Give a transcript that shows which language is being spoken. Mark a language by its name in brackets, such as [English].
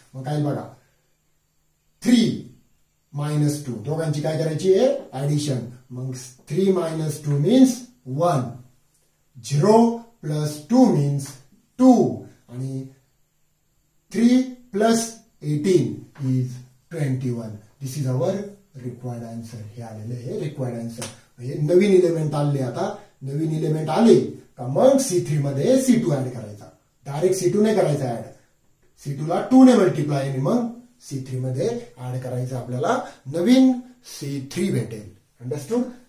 [Marathi] मग काय बघा 3 - 2, दोघांची काय करायची आहे ऍडिशन. मग 3 - 2 मीन्स 1, 0 + 2 मीन्स 2 आणि 3 + 18 is 21. [English] This is our required answer. [Marathi] हे आलेलं आहे रिक्वायर्ड आन्सर. हे नवीन एलिमेंट आले. आता नवीन एलिमेंट आले का मग C3 मध्ये C2 ऍड करायचा, डायरेक्ट C2 नाही करायचा ऍड. C2 ला 2 ने मल्टिप्लाय आणि मग C3 मध्ये ऍड करायचं, आपल्याला नवीन C3 भेटेल. अंडरस्टूड.